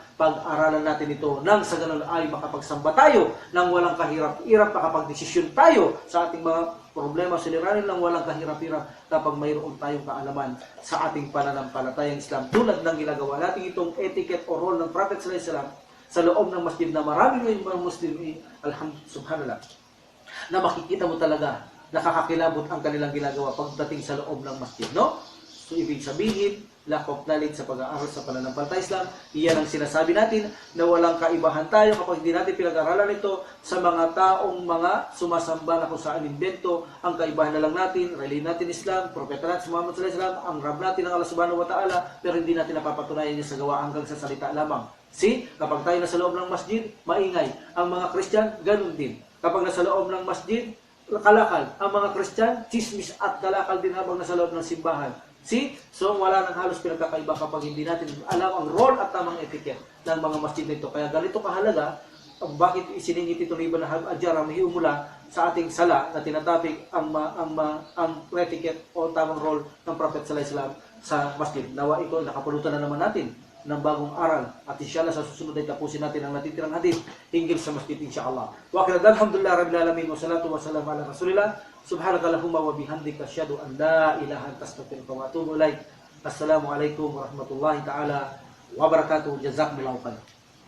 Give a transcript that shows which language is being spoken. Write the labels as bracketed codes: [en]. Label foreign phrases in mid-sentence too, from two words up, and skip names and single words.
[tl] Pag-aralan natin ito nang sa ganun ay makapagsamba tayo nang walang kahirap-hirap, makapagdesisyon tayo sa ating mga problema, suliranin lang walang kahirap-hirap kapag mayroon tayong kaalaman sa ating pananampalatayang Islam. Tulad ng ginagawa natin itong etiquette o role ng Prophet [ar] صلى الله عليه وسلم [tl] sa loob ng masjid na maraming mga Muslim, [ar] الحمد لله، سبحان الله, [tl] na makikita mo talaga, nakakakilabot ang kanilang ginagawa pagdating sa loob ng masjid, no? So, ibig sabihin, [en] lack of knowledge [tl] sa pag-aaral sa pananampalataya Islam, iyan ang sinasabi natin na walang kaibahan tayo kapag hindi natin pinag-aralan ito sa mga taong mga sumasamba na kung saan invento. Ang kaibahan na lang natin, relay natin Islam, propeta natin Muhammad [ar] صلى الله عليه وسلم, [tl] ang Rab natin ng Allah [ar] سبحانه وتعالى, [tl] pero hindi natin napapatunayan niya sa gawa hanggang sa salita lamang. See, kapag tayo nasa loob ng masjid, maingay. Ang mga Christian, ganun din. Kapag nasa loob ng masjid, kalakal. Ang mga Christian, chismis at kalakal din habang nasa loob ng simbahan. See? So, wala nang halos pinagkakaiba kapag hindi natin alam ang role at tamang etiquette ng mga masjid nito. Kaya ganito kahalaga, bakit isiningit ito ni Ibn Hajar ang hiumula sa ating sala na tinatapik ang etiquette o tamang role ng Prophet [ar] صلى الله عليه وسلم [tl] sa masjid. Nawa ito, nakapulutan na naman natin ng bagong aral at inshallah sa susunod ay tapusin natin ang natitirang hadith hinggil sa masjid inshallah. [ar] وقد الحمد لله رب العالمين والصلاة والسلام على رسول الله سبحانك اللهم وبحمدك أشهد أن لا إله إلا أنت أستغفرك وأتوب إليك. السلام عليكم ورحمة الله تعالى وبركاته. جزاكم الله خيرا.